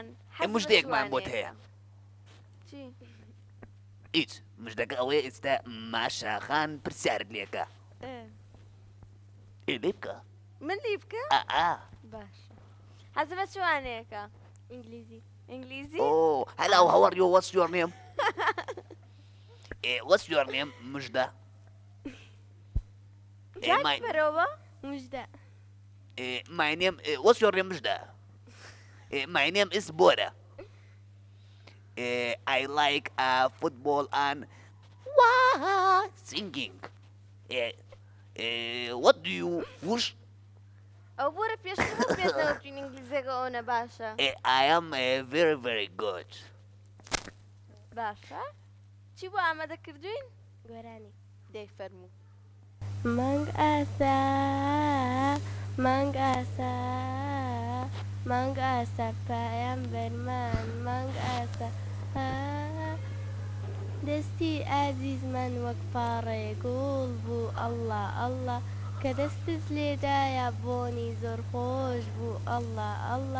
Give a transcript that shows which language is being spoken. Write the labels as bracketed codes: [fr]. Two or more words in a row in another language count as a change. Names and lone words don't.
[ckb] موژدەیەکمان بۆت هەیە چی هیچ مژدەکە ئەوەیە ئێستا ماشاخان پرسیارت لێکە لێ بکە من لی بکە باشە حەزە بە چوانەیەەکە ئینگلیزی ئینگلیزی [en] hello how are you what's your name what's your name مژدە [ckb] جاکی بەرەوە موژدە [en] my name what's your name مژدە my name is Bora I like football and singing what do you wish [ckb] ئەو بۆرە پێشتر پێدەوتین ئینگلیزیەکە ئەوە باشە [en] I am very good [ckb] باشە چی بۆ ئامادەکردوین گۆرانی دەی فەرموو مانگ ئاسا مانگ ئاسا مانگ ئاسا پایان بەرمان مانگ ئاسا دەستی ئازیزمان وەک پاڕێ گوڵ بوو ئەڵڵا ئەڵڵا کە دەستت لێدایە بۆنی زۆر خۆش بوو ئەڵڵا ئەڵڵا